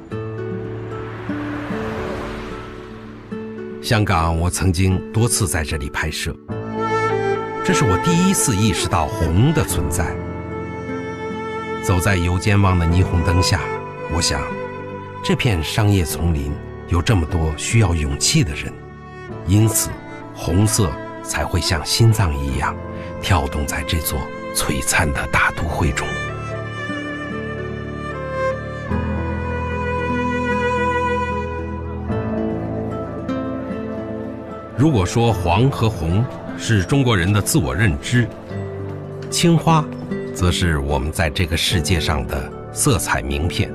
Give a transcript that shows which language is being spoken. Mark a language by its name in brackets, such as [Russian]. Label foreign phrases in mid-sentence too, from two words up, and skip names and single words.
[Chinese] 香港，我曾經多次在這裡拍攝，這是我第一次意識到紅的存在。走在油尖旺的霓虹燈下，我想，這片商業叢林有這麼多需要勇氣的人，因此紅色才會像心臟一樣跳動在這座璀璨的大都会中。如果说黄和红是中国人的自我认知，青花则是我们在这个世界上的色彩名片。